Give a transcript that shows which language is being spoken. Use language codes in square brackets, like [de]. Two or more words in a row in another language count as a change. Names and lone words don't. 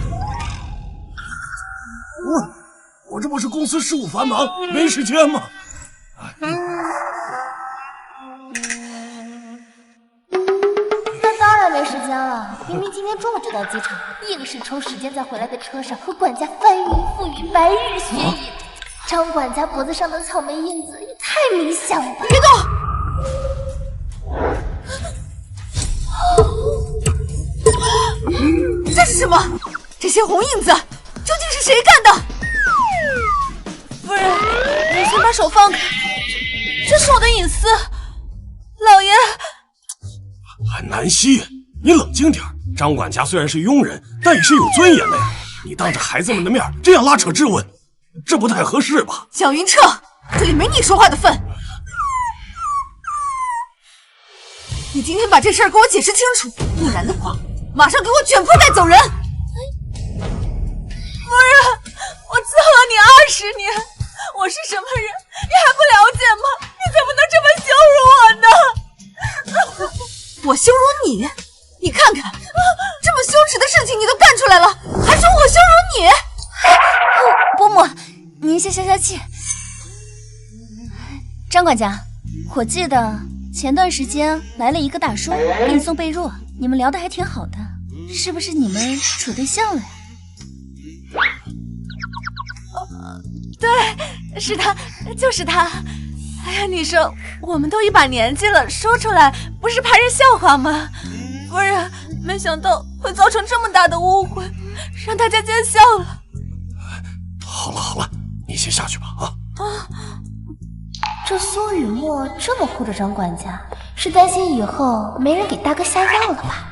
[zh] 我這不是公司事務繁忙，沒時間嗎？那當然沒時間了，明明今天中午就到機場，硬是抽時間在回來的車上和管家翻雲覆雨，白日雪野。張管家脖子上的草莓印子也太明顯了。別動！這是什麼？這些紅印子究竟是誰幹的？夫人，你先把手放開，這是我的隱私。老爺，韓南希，你冷靜點。張管家雖然是傭人，但也是有尊嚴的呀。你當着孩子們的面這樣拉扯質問，這不太合適吧？蔣雲徹，這裡沒你說話的份。你今天把這事兒給我解釋清楚，不然的話，馬上給我捲鋪蓋走人。夫人，我伺候了你20年，我是什麼人，你還不了解嗎？你怎麼能這麼羞辱我呢？我羞辱你？你看看，這麼羞恥的事情你都幹出來了，還說我羞辱你？伯母，您先消消氣。張管家，我記得前段時間來了一個大叔給你送被褥，你們聊得還挺好的，是不是你們處對象了呀？對，是他，就是他。哎呀，你說我們都一把年紀了，說出來不是怕人笑話嗎？夫人，沒想到會造成這麼大的誤會，讓大家見笑了。好了，你先下去吧啊！這蘇雨墨這麼護着張管家，是擔心以後沒人給大哥下藥了吧？